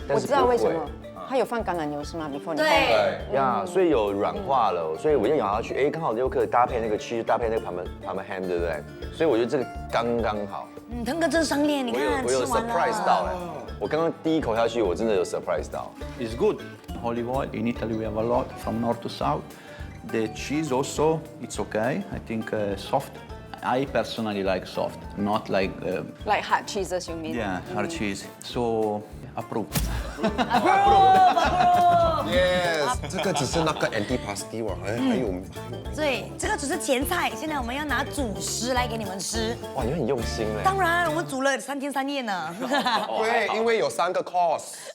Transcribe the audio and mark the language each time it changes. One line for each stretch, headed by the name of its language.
Chinese: 我知道为什么，它有放橄榄油是吗 ？Before 你对呀，所以有软化了，所以我就咬下去，哎，刚好就可以搭配那个 cheese， 搭配那个 Parma ham， 对不对？所以我觉得这个刚刚好。腾哥真赏脸，你看我有吃完 surprise 到哎，我刚刚第一口下去，我真的有 surprise 到。
English: It's good. Olive oil, in Italy we have a lot from north to south. The cheese also, it's okay. I think soft. I personally like soft, not like... like hard cheeses you mean? Yeah, hard cheese. So, approve. Yes，
Chinese: 这个只是那个 antipasti 哇，还有。对，这个只是前菜，现在我们要拿主食来给你们吃。哇，你很用心嘞。当然，我们煮了3天3夜呢。对，因为有3个 course。